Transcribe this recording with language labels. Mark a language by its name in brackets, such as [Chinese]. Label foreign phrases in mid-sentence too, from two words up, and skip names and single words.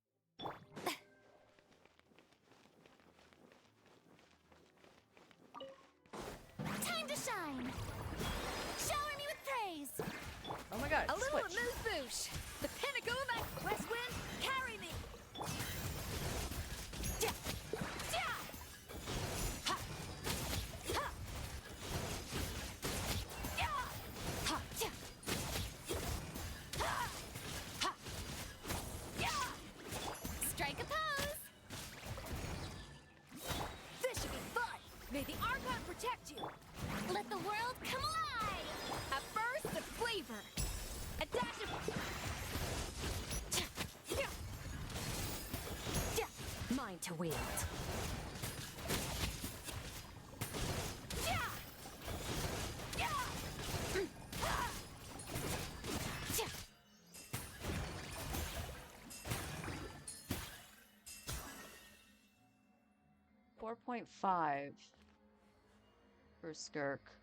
[English] Time to shine. Shower me with praise. Oh my god, A little switch. amuse-bouche. The pinnacle of my west wind, carry me. Ja. Ja. Ha. Ha. Ja. Ha. Ja. Ha. Ha. Ja. Strike a pose. This should be fun. May the Archon protect you. Let the world come alive. A burst of flavor. A dash of... Ja. Ja. Mine to wield. Ja. Ja. Ha. Ja. 4.5 for Skirk.